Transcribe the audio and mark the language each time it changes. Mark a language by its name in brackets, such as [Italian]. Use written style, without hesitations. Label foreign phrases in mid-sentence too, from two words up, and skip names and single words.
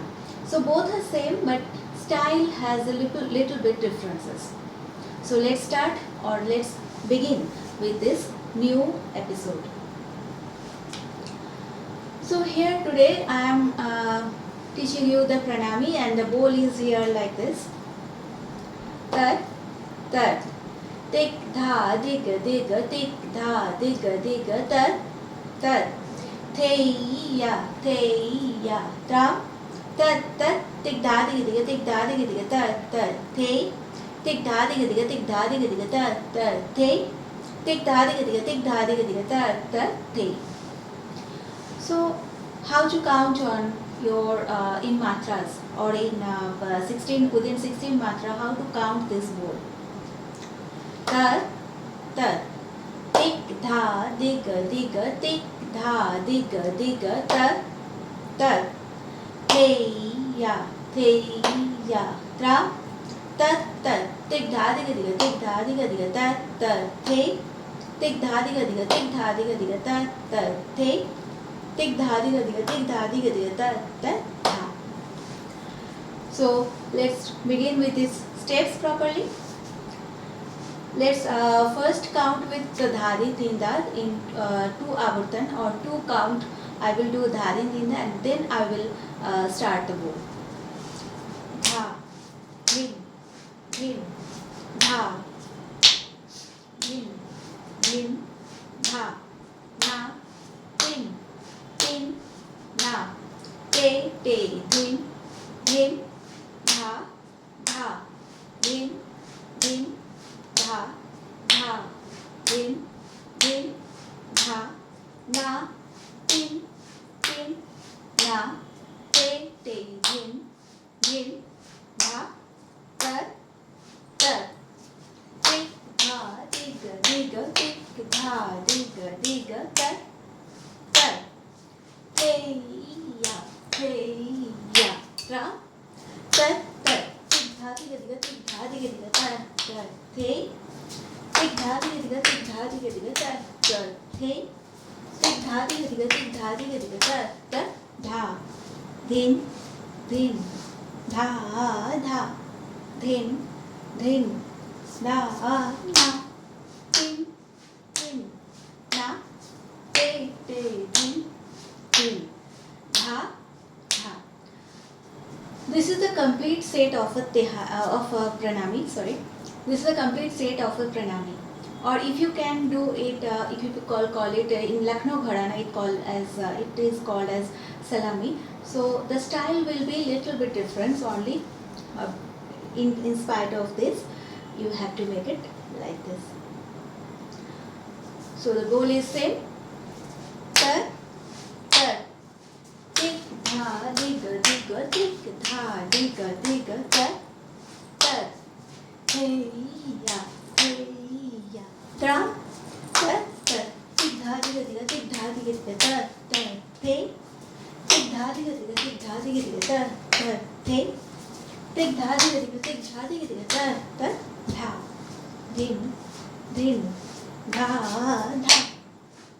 [English] So both are same, but style has a little bit differences. So let's start, or let's begin with this new episode. So here today I am teaching you the pranami, and the bowl is here like this. Tat, tat, tik dha dig dig tik dha dig dig tat, tat, theya tra, tat tat tik dha dig dig tik dha dig dig tat tat the. Tik dha dig dig tik dha dig dig ta ta the. Tik dha dig dig tik dha dig dig ta ta the. So how to count on your in matras or in 16 within 16 matra, how to count this word? Ta ta tik dha dig dig tik dha dig dig ta ta theya tra tat tat tik dha dig dig tik dha dig dig tat tat the. Tik dha dig dig tik dha dig dig tat tat the. Tik dha dig dig tik dha dig dig tat tat dha. So let's begin with these steps properly. Let's first count with the dhari tinda in two avartan or two count. I will do dhari tinda and then I will start the bowl. Dha, dhin, dhin, dha, dhin, dhin, dha, na, tin, tin, na, te, dhin, dhin, dha, dha, dhin, dhin, dha, dhin, dhin, dha, na, tin, tin, na, te, dhin, dhin, dha, tat, tat, tik dha dig dig tik dha dig dig tat tat theya tra tat tat tik dha dig dig tik dha dig dig tat tat the. Tik dha dig dig tik dha dig dig tat tat the. Tik dha dig dig tik dha dig dig tat tat dha. Dhin, dhin, dha, dha, dhin, dhin, dha, na, tin, tin, na, te, dhin, dhin, dha, dha. This is the complete set of a pranami. Sorry, this is the complete set of a pranami. Or if you can do it, if you call it in Lucknow Gharana, it is called as salami. So the style will be little bit different only. In spite of this, you have to make it like this. So the goal is same. Tat, tat, tik dha dig dig tik dha dig dig tat, tat, theya tra tat tat tik dha dig dig tik dha dig dig tat tat the. Tik dha dig dig tik dha dig dig tat tat the. Tik dha dig dig tik dha dig dig tat tat dha. Dhin, dhin, dha, dha.